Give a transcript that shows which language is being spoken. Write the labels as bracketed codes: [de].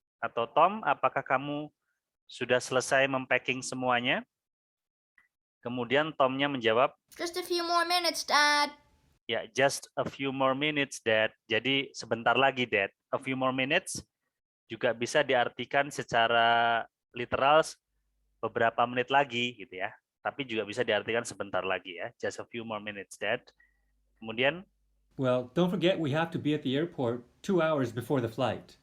[id] Atau Tom, apakah kamu sudah selesai mempacking semuanya? Kemudian Tomnya menjawab, [en] Just a few more minutes, Dad. ya, just a few more minutes, Dad. [id] Jadi sebentar lagi, Dad. [en] A few more minutes [id] juga bisa diartikan secara literal beberapa menit lagi, gitu ya. Tapi juga bisa diartikan sebentar lagi ya. [en] Just a few more minutes, Dad. [id] Kemudian, [en] Well, don't forget we have to be at the airport 2 hours before the flight.